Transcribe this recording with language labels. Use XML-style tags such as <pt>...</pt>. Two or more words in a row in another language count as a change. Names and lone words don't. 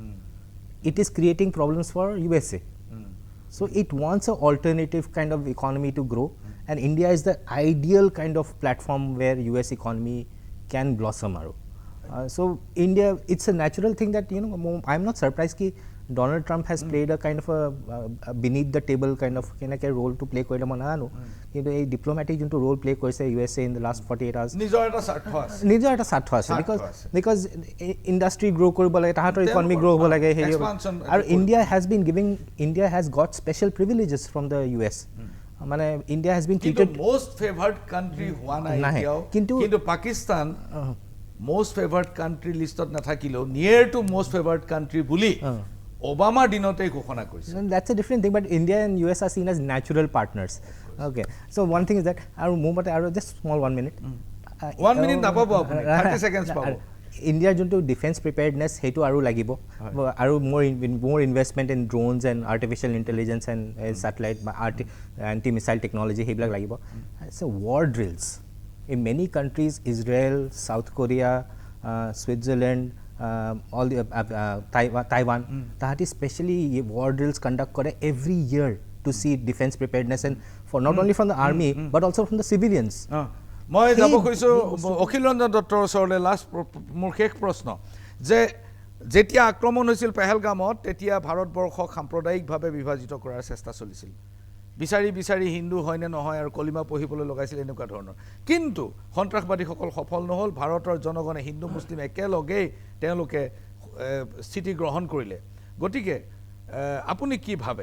<en>It is creating problems for USA. So it wants an alternative kind of economy to grow, and India is the ideal kind of platform where US economy can blossom. So India, it's a natural thing that I'm not surprised ki Donald Trump has played a kind of a beneath the table kind of role to play</en> <as>কৈলে মনা নানু কিন্তু এই</as> <en>diplomatic junto role play korise USA in the last 48 hours</en> <as>নিজৰ এটা স্বাৰ্থ আছে</as> <en>because industry grow</en> <as>কৰিব লাগে তাহাঁতৰ</as> <en>economy grow</en> <as>হ'ব লাগে হেৰি আৰু</as> <en>India has got special privileges from the US মানে India has been treated most favored country</en> <as>হোৱা নাই কিন্তু পাকিস্তান</as> <en>most favored country</en> <as>লিষ্টত নাথাকিলো</as> <en>near to most favored country</en> <as>বুলি Obama দিনতেই ঘোষণা কৰিছে.</as> <en>That's a different thing, but India and US are seen as natural partners. Okay, so one thing is that aru mobile aru just small 1 minute.</en> <as>1 minute napabo apuni 30 seconds pabo.</as> <en>India junto defense preparedness</en> <as>হেতু আৰু লাগিব আৰু</as> <en>more investment in drones and artificial intelligence and satellite anti missile technology</en> <as>হেবিলাক লাগিব.</as> <en>So war drills in many countries, Israel, South Korea, Switzerland, all the Taiwan, that is specially war drills conduct kore every year to see defense preparedness and for not only from the army but also from the civilians.</en> <as>মই যাব কৈছো অখিল ৰঞ্জন দত্তৰ ওচৰলৈ লাষ্ট মোৰ শেষ প্ৰশ্ন যে যেতিয়া আক্ৰমণ হৈছিল পেহেলগামত তেতিয়া ভাৰতবৰ্ষক সাম্প্ৰদায়িকভাৱে বিভাজিত কৰাৰ চেষ্টা চলিছিল বিচাৰি হিন্দু হয় নে নহয় আৰু কলিমা পঢ়িবলৈ লগাইছিল এনেকুৱা ধৰণৰ কিন্তু সন্ত্ৰাসবাদীসকল সফল নহল ভাৰতৰ জনগণে হিন্দু মুছলিম একেলগে তেওঁলোকে স্থিতি গ্ৰহণ কৰিলে গতিকে আপুনি কি ভাবে</as>